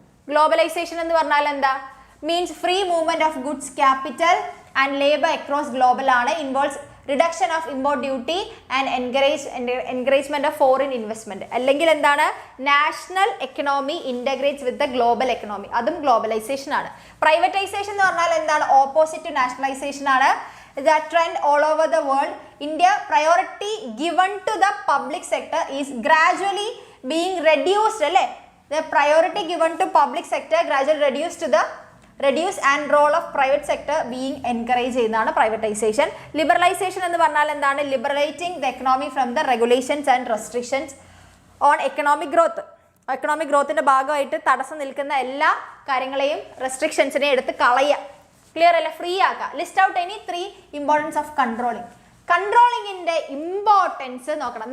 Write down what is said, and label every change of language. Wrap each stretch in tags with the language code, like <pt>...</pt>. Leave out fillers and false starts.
<ml>Globalisation എന്ന് പറഞ്ഞാൽ എന്താ?</ml> <en>Means free movement of goods, capital and labour across global ആണ്. Involves reduction of import duty and encouragement of foreign investment.</en> <ml>അല്ലെങ്കിൽ എന്താണ്?</ml> <en>National economy integrates with the global economy.</en> <ml>അതും globalisation ആണ്. Privatisation എന്ന് പറഞ്ഞാൽ എന്താണ്?</ml> <en>Opposite nationalisation ആണ്. The trend all over the world. India, priority given to the public sector is gradually being reduced. അല്ലേ? The priority given to public sector gradually reduce and role of private sector being encouraged</en> <ml>ചെയ്യുന്നതാണ് privatisation. Liberalisation എന്ന് പറഞ്ഞാൽ എന്താണ്?</ml> <en>Liberalising the economy from the regulations and restrictions on economic growth.</en> <ml>Economic ഗ്രോത്തിന്റെ ഭാഗമായിട്ട് തടസ്സം നിൽക്കുന്ന എല്ലാ കാര്യങ്ങളെയും റെസ്ട്രിക്ഷൻസിനെ എടുത്ത് കളയുക. ക്ലിയർ അല്ല? ഫ്രീ ആക്കുക.</ml> <en>List out any 3 importance of controlling.</en> <ml>കൺട്രോളിങ്ങിന്റെ importance നോക്കണം.</ml>